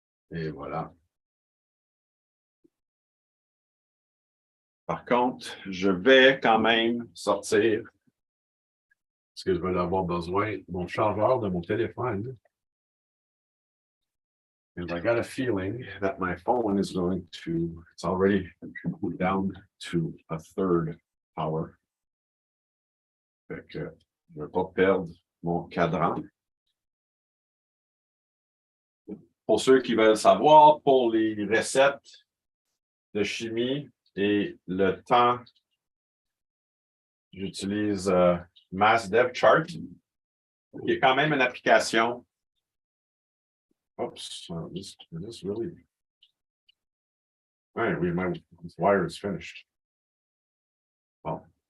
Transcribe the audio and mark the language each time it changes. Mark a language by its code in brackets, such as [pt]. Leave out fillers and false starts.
[fr] Et voilà. Par contre, je vais quand même sortir, parce que je vais avoir besoin de mon chargeur de mon téléphone. [en] And I got a feeling that my phone is going to, it's already down to a third power. [fr] Fait que je ne vais pas perdre mon cadran. Pour ceux qui veulent savoir, pour les recettes de chimie et le temps, j'utilise Mass Dev Chart, qui est quand même une application. [en] Oops, this really. All right, this wire is finished. Well.